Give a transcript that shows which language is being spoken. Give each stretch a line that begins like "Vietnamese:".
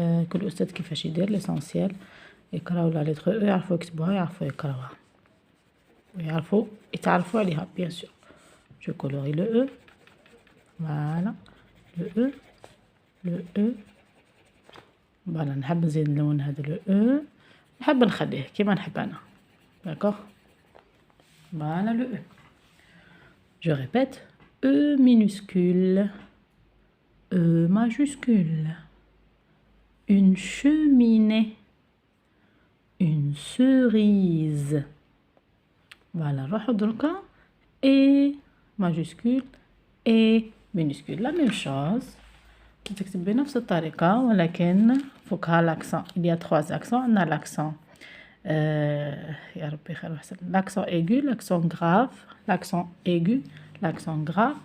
Arabic: كل استاذ كيفاش يدير ليسونسيال يقراو لا لتر او يعرفوا يكتبوها يعرفوا يقراوها ويعرفوا يتعرفوا عليها
French: بيان سور. جو كولوري لو او فوالا لو او لو او فوالا.
Arabic: نحب نزيد نلون هذا لو او، نحب نخليه كيما نحب انا
French: داكوغ. فوالا لو او. جو ريبيت E minuscule E majuscule une cheminée une cerise.
Arabic: voilà نروحو دركا E majuscule E minuscule
French: لا ميم شوز
Arabic: تكتب بنفس الطريقة ولكن فوقها l'accent.
French: Il y a 3 accents. On a l'accent
Arabic: يا ربي خير وحسن.
French: L'accent aigu, l'accent grave, l'accent aigu, l'accent grave.